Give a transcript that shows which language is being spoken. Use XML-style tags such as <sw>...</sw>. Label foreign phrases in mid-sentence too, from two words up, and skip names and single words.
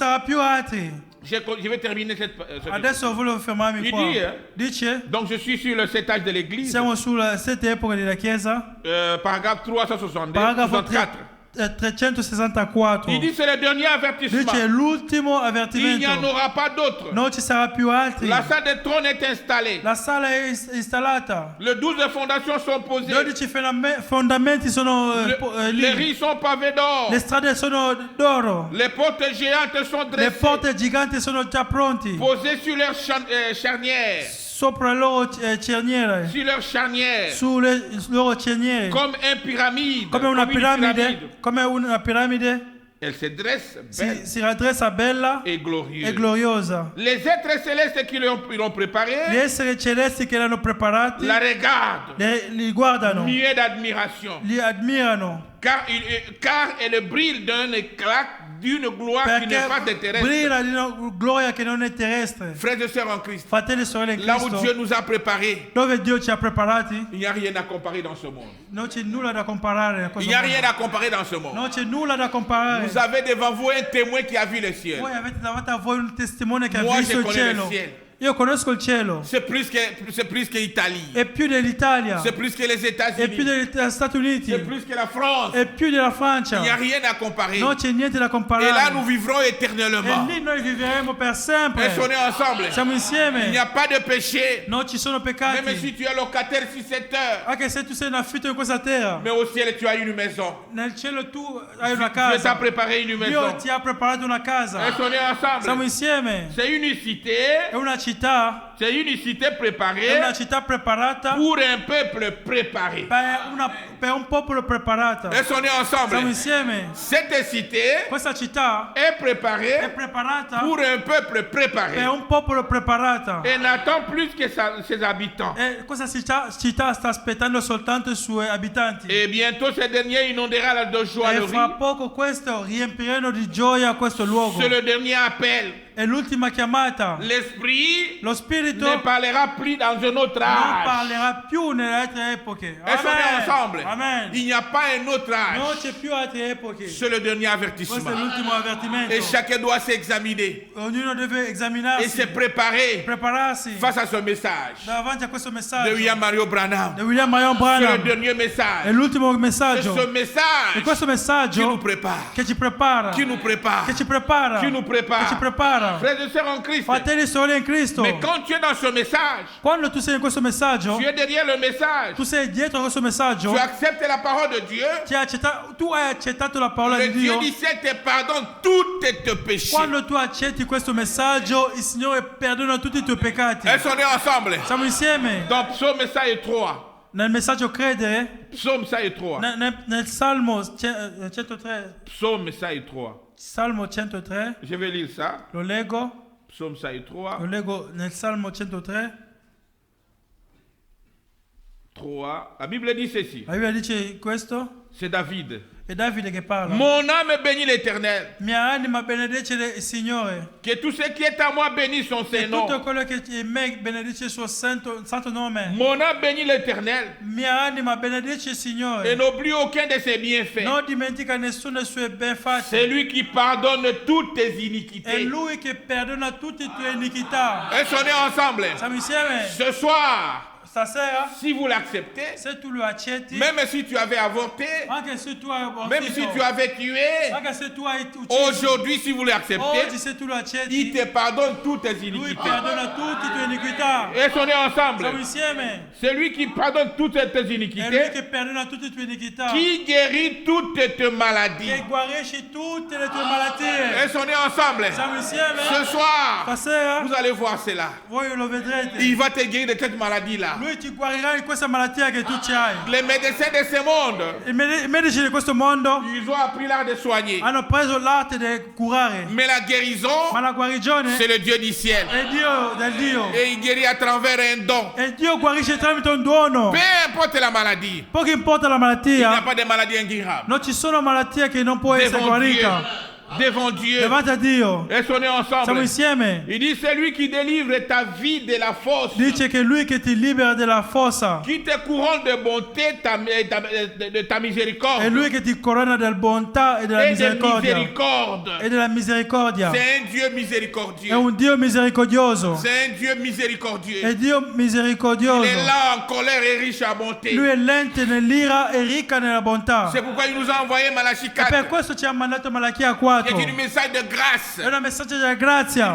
<it>sarà più altri.</it> <fr>Je vais terminer cette...</fr> <it>Adesso volevo fermarmi</it> <fr>Il</fr> <it>qua.</it> <fr>dit,</fr> <it>Dice,</it> <fr>Donc je suis sur le 7 âge de l'église.</fr> <it>siamo sulla sette epoche della Chiesa.</it> <fr>Paragraphe 362,</fr> <it>Paragrafo 64. 364.</it> <fr>Il dit c'est le dernier</fr> <it>Lui</it> <fr>avertissement.</fr> <it>c'è l'ultimo</it> <fr>Il n'y en</fr> <it>avvertimento.</it> <fr>aura pas d'autre.</fr> <it>Non ci sarà più altri.</it> <fr>La salle des trônes est installée.</fr> <it>La sala è installata.</it> <fr>Les 12 fondations sont posées.</fr> <it>12 fondamenti sono</it> <fr>Les</fr> <it>lì.</it> <fr>rues sont pavées d'or.</fr> <it>Le strade sono d'oro.</it> <fr>Les portes géantes sont</fr> <it>Le</it> <fr>dressées,</fr> <it>porte giganti sono già pronti.</it> <fr>posées sur leurs charnières.</fr> <it>Sopra le loro cerniere.</it> <fr>Sur leurs charnières.</fr> <it>Sulle loro cerniere.</it> <fr>Comme une pyramide.</fr> <it>Come una</it> <fr>Comme une</fr> <it>piramide. Come una piramide.</it> <fr>Elle se dresse belle</fr> <it>Si raddressa bella</it> <fr>et glorieuse.</fr> <it>e gloriosa.</it> <fr>Les êtres célestes qui l'ont préparé</fr> <it>Gli esseri celesti che l'hanno preparati</it> <fr>la regardent,</fr> <it>li guardano,</it> <fr>muets d'admiration.</fr> <it>li ammirano.</it> <fr>Car elle brille d'un éclat, d'une gloire qui n'est pas</fr> <it>Perché</it> <fr>terrestre.</fr> <it>brilla di una gloria che non è terrestre.</it> <fr>Frères et sœurs en Christ,</fr> <it>Fratelli e sorelle in</it> <fr>là où Dieu</fr> <it>Cristo,</it> <fr>nous a préparés,</fr> <it>dove Dio ci ha preparati,</it> <fr>il n'y a rien à comparer dans ce monde.</fr> <it>non c'è nulla da comparare. a</it> <fr>Il</fr> <it>questo</it> <fr>n'y a</fr> <it>mondo.</it> <fr>rien à comparer dans ce monde.</fr> <it>Non c'è nulla da comparare.</it> <fr>Vous avez devant vous un témoin qui a vu le ciel.</fr> <it>Voi avete davanti a voi un testimone che ha</it> <fr>Moi,</fr> <it>visto</it> <fr>je</fr> <it>il</it> <fr>connais le</fr> <it>cielo.</it> <fr>ciel.</fr> <it>Io conosco il cielo.</it> <fr>C'est plus que l'Italie.</fr> <it>È più dell'Italia.</it> <fr>C'est plus que les</fr> <it>È più</it> <fr>États-Unis.</fr> <it>degli Stati Uniti.</it> <fr>C'est plus que la France.</fr> <it>È più della</it> <fr>Il</fr> <it>Francia.</it> <fr>n'y a rien à comparer.</fr> <it>Non c'è niente da</it> <fr>Et là,</fr> <it>comparare.</it> <fr>nous vivrons</fr> <it>E</it> <fr>éternellement.</fr> <it>lì noi vivremo per sempre.</it> <fr>Et on est ensemble.</fr> <it>Siamo</it> <fr>Il n'y</fr> <it>insieme.</it> <fr>a pas de péché.</fr> <it>Non ci sono</it> <fr>Même</fr> <it>peccati.</it> <fr>si tu es locataire 6-7 heures.</fr> <it>Anche se tu sei in affitto in questa terra.</it> <fr>Mais au ciel, tu as une maison.</fr> <it>Nel cielo tu hai una</it> <fr>Dieu t'a</fr> <it>casa.</it> <fr>préparé une maison.</fr> <it>Dio ti ha preparato una casa.</it> <fr>Et on est</fr> <it>Siamo</it> <fr>ensemble.</fr> <it>insieme.</it> <fr>C'est une cité.</fr> <it>È una città.</it> <fr>C'est une cité</fr> <it>È</it> <fr>préparée</fr> <it>una città preparata</it> <fr>pour un peuple préparé.</fr> <it>per un popolo preparata.</it> <fr>Et on est</fr> <it>Siamo</it> <fr>ensemble.</fr> <it>insieme.</it> <fr>Cette cité</fr> <it>Questa città</it> <fr>est</fr> <it>è</it> <fr>préparée</fr> <it>preparata</it> <fr>pour un peuple préparé.</fr> <it>per un popolo preparata.</it> <fr>Et n'attend plus que ses habitants.</fr> <it>E questa città sta aspettando soltanto i suoi abitanti.</it> <fr>Et bientôt, ces derniers inonderà de joie</fr> <it>E</it> <fr>le</fr> <it>fra</it> <fr>riz.</fr> <it>poco questo riempiranno di gioia questo luogo.</it> <fr>C'est le dernier appel.</fr> <it>È l'ultima chiamata.</it> <fr>L'Esprit</fr> <it>Lo Spirito</it> <fr>ne parlera plus dans un autre</fr> <it>non</it> <fr>âge.</fr> <it>parlerà più nelle altre epoche.</it> <fr>Est-ce qu'on est ensemble? Amen. Il n'y a pas un autre</fr> <it>Non</it> <fr>âge.</fr> <it>c'è più altre epoche.</it> <fr>C'est le dernier</fr> <it>Questo è</it> <fr>avertissement.</fr> <it>l'ultimo avvertimento.</it> <fr>Et chacun doit s'examiner</fr> <it>Ognuno deve</it> <fr>et se</fr> <it>esaminarsi,</it> <fr>préparer</fr> <it>prepararsi</it> <fr>face à ce message</fr> <it>davanti a questo</it> <fr>de messaggio William Mario Branham.</fr> <it>di William Marion</it> <fr>C'est le</fr> <it>Branham.</it> <fr>dernier</fr> <it>È</it> <fr>message.</fr> <it>l'ultimo</it> <fr>C'est</fr> <it>messaggio.</it> <fr>ce</fr> <it>E</it> <fr>message</fr> <it>questo</it> <fr>qui nous</fr> <it>messaggio</it> <fr>prépare.</fr> <it>che ci prepara,</it> <fr>Qui nous prépare.</fr> <it>che ci prepara,</it> <fr>Qui nous prépare.</fr> <it>che ci prepara.</it> <fr>Frères et sœurs en Christ.</fr> <it>Fratelli e sorelle in Cristo,</it> <fr>Mais quand tu es dans ce message,</fr> <it>quando tu sei in questo messaggio,</it> <fr>tu es derrière le message.</fr> <it>tu sei dietro questo messaggio,</it> <fr>Tu acceptes la parole de Dieu.</fr> <it>tu hai accettato la parola</it> <fr>Le</fr> <it>di</it> <fr>Dieu</fr> <it>Dio.</it> <fr>du ciel te pardonne tous tes péchés.</fr> <it>Quando tu accetti questo messaggio, il Signore perdona tutti i tuoi peccati.</it> <fr>Est-ce qu'on est ensemble?</fr> <it>Siamo insieme.</it> <fr>Dans Psaume 103.</fr> <it>Nel messaggio credere,</it> <fr>Psaume 103.</fr> <it>nel Salmo 103,</it> <fr>Psaume 103.</fr> <it>Salmo 103,</it> <fr>Je vais lire ça.</fr> <it>lo leggo, Psaume 103. lo leggo nel Salmo 103. 3.</it> <fr>La Bible dit ceci.</fr> <it>La Bibbia dice questo,</it> <fr>C'est David.</fr> <it>è Davide che parla.</it> <fr>Mon âme bénit l'Éternel.</fr> <it>Mia anima benedice il Signore,</it> <fr>Que tout ce qui est à moi bénisse son</fr> <it>e tutto</it> <fr>Saint-Nom.</fr> <it>quello che è in me benedice il suo santo nome.</it> <fr>Mon âme bénit l'Éternel</fr> <it>Mia anima benedice il</it> <fr>et</fr> <it>Signore,</it> <fr>n'oublie aucun de ses bienfaits.</fr> <it>non dimentica nessuno dei suoi benfatti.</it> <fr>C'est lui qui pardonne toutes tes</fr> <it>È</it> <fr>iniquités.</fr> <it>Lui che perdona tutte le tue iniquità.</it> <fr>Est-ce qu'on est ensemble?</fr> <it>Siamo insieme?</it> <fr>Ce soir,</fr> <it>Stasera,</it> <fr>si vous l'acceptez,</fr> <it>se tu lo accetti,</it> <fr>même si tu avais avorté,</fr> <it>anche se tu hai abortito,</it> <fr>même si tu avais tué,</fr> <it>anche se tu hai ucciso,</it> <fr>aujourd'hui, si vous l'acceptez,</fr> <it>oggi se tu lo</it> <fr>il</fr> <it>accetti,</it> <fr>te pardonne toutes tes</fr> <it>Lui</it> <fr>iniquités.</fr> <it>perdona tutte le tue iniquità.</it> <fr>Est-ce qu'on est ensemble?</fr> <it>Siamo insieme?</it> <fr>C'est lui qui pardonne toutes tes</fr> <it>È Lui</it> <fr>iniquités,</fr> <it>che perdona tutte le tue iniquità,</it> <fr>qui guérit toutes tes maladies.</fr> <it>che guarisce tutte le tue malattie.</it> <fr>Est-ce qu'on est ensemble?</fr> <it>Siamo insieme?</it> <fr>Ce soir,</fr> <it>Stasera,</it> <fr>vous allez voir cela.</fr> <it>voi lo vedrete.</it> <fr>Il va te guérir de cette maladie-là.</fr> <it>Lui ti guarirà di questa malattia che tu ci hai.</it> <fr>Les médecins de ce monde,</fr> <it>I medici di questo mondo</it> <fr>ils ont appris l'art de soigner.</fr> <it>hanno preso l'arte di curare,</it> <fr>Mais la guérison,</fr> <it>ma la guarigione</it> <fr>c'est le Dieu du ciel.</fr> <it>è Dio del Dio.</it> <fr>Et il guérit à travers un don.</fr> <it>E Dio guarisce tramite un dono.</it> <fr>Peu importe la maladie,</fr> <it>Poco importa la</it> <fr>il n'y a</fr> <it>malattia,</it> <fr>pas de maladie incurable.</fr> <it>non ci sono malattie che non può essere</it> <fr>Devant</fr> <it>guarita.</it> <fr>devant Dieu.</fr> <it>davanti a Dio.</it> <fr>Et sono</fr> <it>Siamo</it> <fr>ensemble.</fr> <it>insieme.</it> <fr>Il dit, c'est lui qui délivre ta vie de la fosse,</fr> <it>Dice che è Lui che ti libera dalla fossa.</it> <fr>qui te couronne de bonté, de ta miséricorde</fr> <it>È Lui che ti corona della bontà e della</it> <fr>et de</fr> <it>misericordia.</it> <fr>miséricorde.</fr> <it>E della misericordia.</it> <fr>C'est un Dieu</fr> <it>È</it> <fr>miséricordieux.</fr> <it>un Dio misericordioso.</it> <fr>C'est un Dieu miséricordieux.</fr> <it>È Dio misericordioso.</it> <fr>Il est là en colère et riche à bonté.</fr> <it>Lui è lento nell'ira e ricca nella bontà.</it> <fr>C'est pourquoi il nous a envoyé Malachie</fr> <it>E per</it> <fr>4,</fr> <it>questo ci ha mandato Malachia</it> <fr>qui</fr> <it>4.</it> <fr>est un message de grâce,</fr> <it>È un messaggio della grazia,</it>